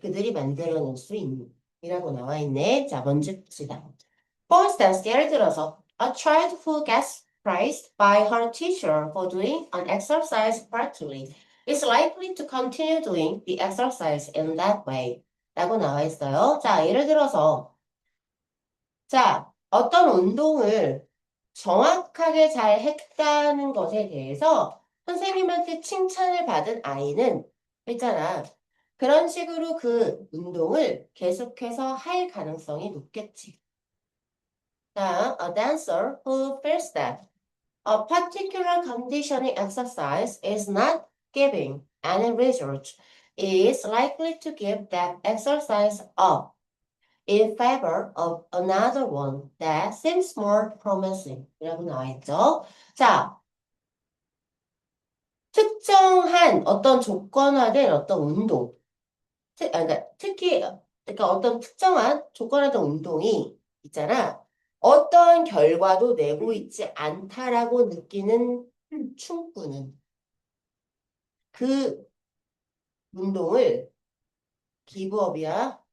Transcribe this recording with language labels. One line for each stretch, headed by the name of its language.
Korean: 그들이 만들어낼 수 있는 이라고 나와 있네. 자, 먼저 봅시다.
English: For instance,
Korean: 예를 들어서
English: a child who gets praised by her teacher for doing an exercise correctly is likely to continue doing the exercise in that way.
Korean: 라고 나와 있어요. 자, 예를 들어서 어떤 운동을 정확하게 잘 했다는 것에 대해서 선생님한테 칭찬을 받은 아이는 있잖아. 그런 식으로 그 운동을 계속해서 할 가능성이 높겠지.
English: 자, a dancer who feels that a particular conditioning exercise is not giving any result is likely to give that exercise up in favor of another one that seems more promising.
Korean: 이라고 나와 있죠. 자, 특정한 어떤 조건화된 어떤 운동, 그러니까 특히 그러니까 어떤 특정한 조건화된 운동이 있잖아. 어떤 결과도 내고 있지 않다라고 느끼는 충분은 그 운동을 기브업이야.